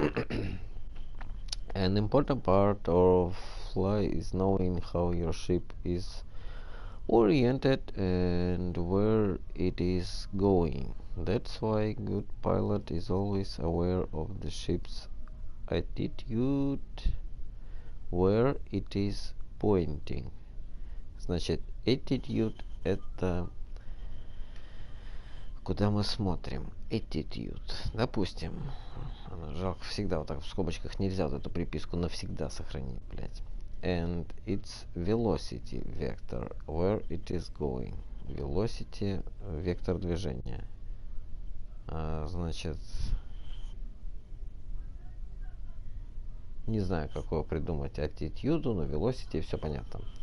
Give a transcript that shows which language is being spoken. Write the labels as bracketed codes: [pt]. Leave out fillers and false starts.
[en] An important part of fly is knowing how your ship is oriented and where it is going. That's why good pilot is always aware of the ship's attitude, where it is pointing. [ru] Значит, attitude это куда мы смотрим. [en] Attitude. [ru] Допустим, жалко, всегда вот так в скобочках нельзя вот эту приписку навсегда сохранить, блять. [en] And its velocity vector, where it is going. [ru] Velocity, вектор движения. Значит, не знаю, какого придумать attitude, но velocity, все понятно.